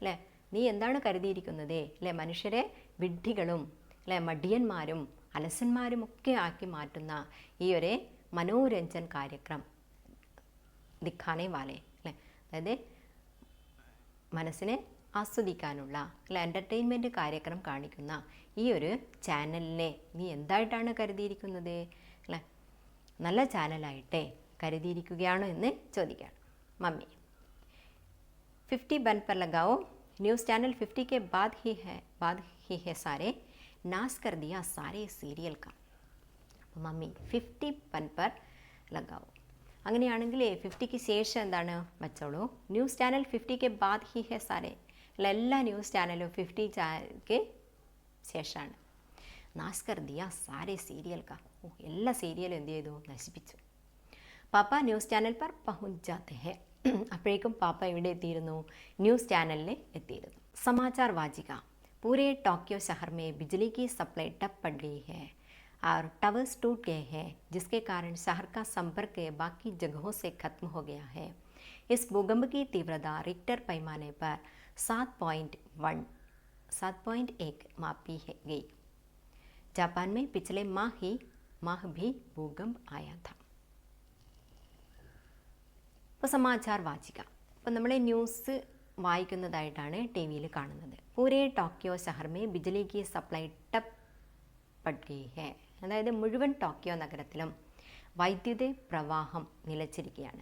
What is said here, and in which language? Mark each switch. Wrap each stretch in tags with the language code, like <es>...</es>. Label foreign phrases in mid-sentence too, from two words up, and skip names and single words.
<ml>നീ എന്താണ് കരുതിയിരിക്കുന്നത് അല്ലേ, മനുഷ്യരെ വിഡ്ഢികളും അല്ലേ മടിയന്മാരും അലസന്മാരുമൊക്കെ ആക്കി മാറ്റുന്ന ഈ ഒരു</ml> <hi>मनोरंजन कार्यक्रम दिखाने वाले</hi> <ml>അല്ലേ, അതായത് മനസ്സിനെ ആസ്വദിക്കാനുള്ള അല്ല എൻ്റർടൈൻമെൻറ്റ് കാര്യക്രം കാണിക്കുന്ന ഈ ഒരു ചാനലിനെ നീ എന്തായിട്ടാണ് കരുതിയിരിക്കുന്നത് അല്ലേ, നല്ല ചാനലായിട്ടേ കരുതിയിരിക്കുകയാണോ എന്ന് ചോദിക്കുകയാണ്.</ml> <hi>മമ്മി 50 बन पर लगाओ,</hi> <en>news channel</en> <hi>50 के बाद ही है सारे, नाश कर दिया सारे सीरियल का. അപ്പോൾ മമ്മി 50 बन पर लगाओ,</hi> <ml>അങ്ങനെയാണെങ്കിൽ 50ക്ക് ശേഷം എന്താണ് വെച്ചോളൂ,</ml> <en>news channel</en> <ml>50</ml> <hi>बाद ही है सारे,</hi> <ml>എല്ലാ</ml> <en>news channel</en> <ml>50 ശേഷമാണ്.</ml> <hi>नाश कर दिया सारे सीरियल का,</hi> <ml>എല്ലാ സീരിയലും എന്ത് ചെയ്തു, നശിപ്പിച്ചു.</ml> <hi>പാപ്പ</hi> <en>news channel</en> <hi>पर पहुंच जाते हैं,</hi> <ml>അപ്പോഴേക്കും പാപ്പ എവിടെ എത്തിയിരുന്നു,</ml> <en>news channel</en> <ml>എത്തിയിരുന്നു.</ml> <hi>समाचार वाजिका, पूरे टोक्यो शहर में बिजली की सप्लाई ठप पड़ गई है और टावर्स टूट गए हैं, जिसके कारण शहर का संपर्क बाकी जगहों से खत्म हो गया है. इस भूकंप की तीव्रता रिक्टर पैमाने पर 7.1 मापी गई. जापान में पिछले माह भी भूकंप आया था.</hi> <ml>ഇപ്പോൾ</ml> <hi>समाचार वाचिका,</hi> <ml>അപ്പോൾ നമ്മൾ ന്യൂസ് വായിക്കുന്നതായിട്ടാണ് ടി വിയിൽ കാണുന്നത്.</ml> <hi>पूरे टोक्यो शहर में बिजली की सप्लाई ठप पड़ गई है,</hi> <ml>അതായത് മുഴുവൻ ടോക്കിയോ നഗരത്തിലും വൈദ്യുത പ്രവാഹം നിലച്ചിരിക്കുകയാണ്.</ml>